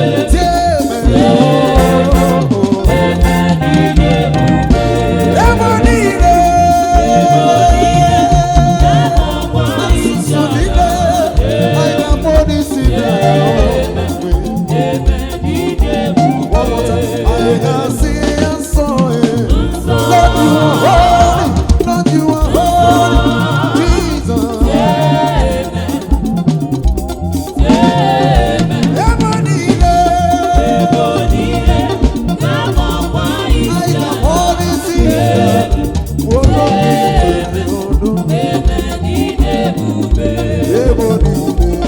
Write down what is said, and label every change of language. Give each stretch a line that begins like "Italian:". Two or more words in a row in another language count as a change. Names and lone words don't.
Igbo: Tie amen. Ebe niile. Asụsụ niile. Anyị ga-akpọ n'isi ya.
English: One more time.
Igbo: Anyị ga-asị ya nsọ,
English: eh. Lord, you are holy. Lord, you are holy. Jesus.
Igbo: Ebe niile. Anyị ga-akpọ n'isi ya.
English: Oh, Lord, we pray, oh, Lord.
Igbo: Ebe niile.